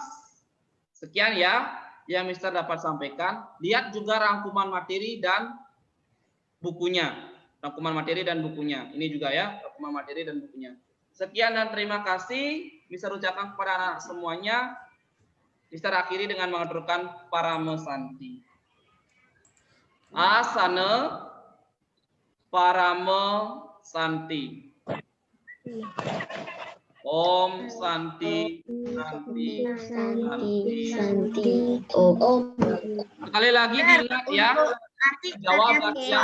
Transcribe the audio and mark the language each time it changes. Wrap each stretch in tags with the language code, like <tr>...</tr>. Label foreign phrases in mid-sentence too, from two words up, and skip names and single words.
<id>Sekian ya yang Mister dapat sampaikan. Lihat juga rangkuman materi dan bukunya. Rangkuman materi dan bukunya. Ini juga ya, rangkuman materi dan bukunya. Sekian dan terima kasih. Mister ucapkan kepada anak semuanya. Mister akhiri dengan mengaturkan</id> <sa>Parame Santi. Asana Parame Santi. Om Santi Santi Santi. Om.</sa> <id>Sekali lagi dilihat ya. Jawab</id>